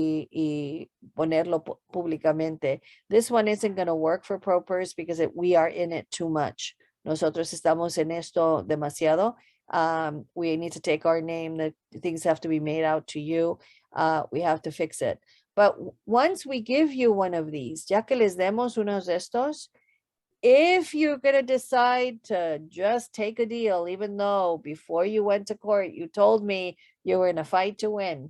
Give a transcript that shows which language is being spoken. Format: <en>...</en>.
<es>Y ponerlo públicamente.</es> <en>This one isn't going to work for pro pers because we are in it too much.</en> <es>Nosotros estamos en esto demasiado.</es> <en>We need to take our name. The things have to be made out to you. We have to fix it. But once we give you one of these,</en> <es>ya que les demos unos de estos,</es> <en>if you're going to decide to just take a deal, even though before you went to court, you told me you were in a fight to win.</en>